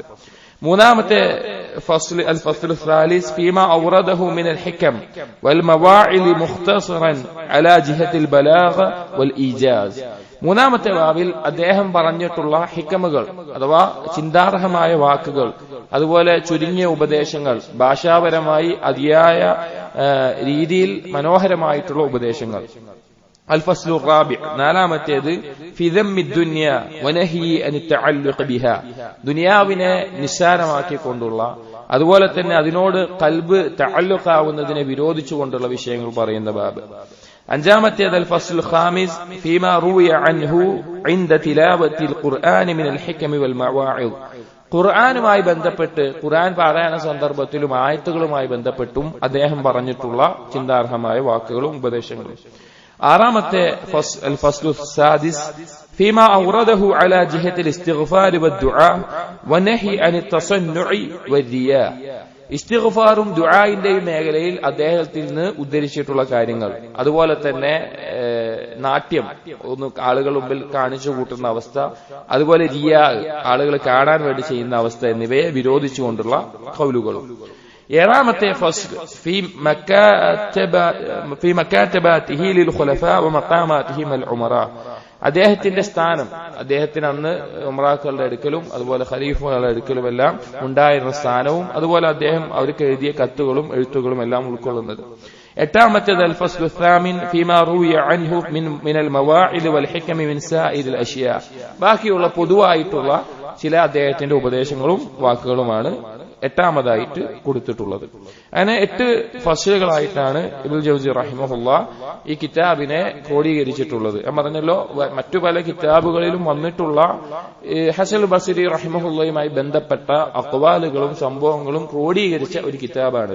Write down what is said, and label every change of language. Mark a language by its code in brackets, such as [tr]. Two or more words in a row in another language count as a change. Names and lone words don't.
[ml] മൂന്നാമത്തെ ഫസ്ൽ [ar] الفصل الثالث فيما أورده من الحكم والمواعظ مختصرا على جهة البلاغة والإيجاز, [ml] മൂന്നാമത്തെ ബാബിൽ അദ്ദേഹം പറഞ്ഞിട്ടുള്ള ഹിക്കമുകൾ അഥവാ ചിന്താർഹമായ വാക്കുകൾ, അതുപോലെ ചുരുങ്ങിയ ഉപദേശങ്ങൾ, ഭാഷാപരമായി അതിയായ രീതിയിൽ മനോഹരമായിട്ടുള്ള ഉപദേശങ്ങൾ. [ar] الفصل الرابع [ml] നാലാമത്തേത് [ar] في ذم الدنيا ونهي عن التعلق بها [ml] ദുനിയാവിനെ നിസ്സാരമാക്കിക്കൊണ്ടുള്ള അതുപോലെ തന്നെ അതിനോട് ഖൽബ് തഅല്ലുഖാവുന്നതിനെ വിരോധിച്ചുകൊണ്ടുള്ള വിഷയങ്ങൾ പറയുന്ന ബാബ്. അഞ്ചാമത്തേത് [ar] الفصل الخامس فيما روي عنه عند تلاوة القرآن من الحكم والمواعظ [ml] ഖുർആനുമായി ബന്ധപ്പെട്ട് ഖുർആൻ പാരായണ സന്ദർഭത്തിലും ആയത്തുകളുമായി ബന്ധപ്പെട്ടും അദ്ദേഹം പറഞ്ഞിട്ടുള്ള ചിന്താർഹമായ വാക്കുകളും ഉപദേശങ്ങളും. ആറാമത്തെ [ar] الفصل السادس فيما أورده على جهة الاستغفار والدعاء والنهي عن التصنع والرياء [ml] ഇസ്തിഗ്ഫാറും ദുആഇന്റെയും മേഖലയിൽ അദ്ദേഹത്തിൽ നിന്ന് ഉദ്ധരിച്ചിട്ടുള്ള കാര്യങ്ങൾ, അതുപോലെ തന്നെ നാട്യം ഒന്ന് ആളുകൾ മുമ്പിൽ കാണിച്ചു കൂട്ടുന്ന അവസ്ഥ, അതുപോലെ റിയാ ആളുകൾ കാണാൻ വേണ്ടി ചെയ്യുന്ന അവസ്ഥ എന്നിവയെ വിരോധിച്ചുകൊണ്ടുള്ള ഖൗലുകളും. ഏഴാമത്തെ [ar] فصل في مكاتباته للخلفاء ومقاماتهم الأمراء [ml] അദ്ദേഹത്തിന്റെ സ്ഥാനം, അദ്ദേഹത്തിന് അന്ന് ഉമറാക്കളുടെ അടുക്കലും അതുപോലെ ഖലീഫകളുടെ അടുക്കലുമെല്ലാം ഉണ്ടായിരുന്ന സ്ഥാനവും അതുപോലെ അദ്ദേഹം അവർക്ക് എഴുതിയ കത്തുകളും എഴുത്തുകളും എല്ലാം ഉൾക്കൊള്ളുന്നത്. എട്ടാമത്തേത് [ar] الفصل الثامن فيما روي عنه من المواعظ والحكم من سائر الاشياء [ml] ബാക്കിയുള്ള പൊതുവായിട്ടുള്ള ചില അദ്ദേഹത്തിന്റെ ഉപദേശങ്ങളും വാക്കുകളുമാണ് എട്ടാമതായിട്ട് കൊടുത്തിട്ടുള്ളത്. അങ്ങനെ 8 ഫസ്ലുകളായിട്ടാണ് ഇബ്നുൽ ജൗസി റഹിമഹുല്ലാഹ് ഈ കിതാബിനെ ക്രോഡീകരിച്ചിട്ടുള്ളത്. ഞാൻ പറഞ്ഞല്ലോ മറ്റു പല കിതാബുകളിലും വന്നിട്ടുള്ള ഹസൻ ബസ്രി റഹിമഹുല്ലാഹുമായി ബന്ധപ്പെട്ട അഖ്വാലുകളും സംഭവങ്ങളും ക്രോഡീകരിച്ച ഒരു കിതാബാണിത്.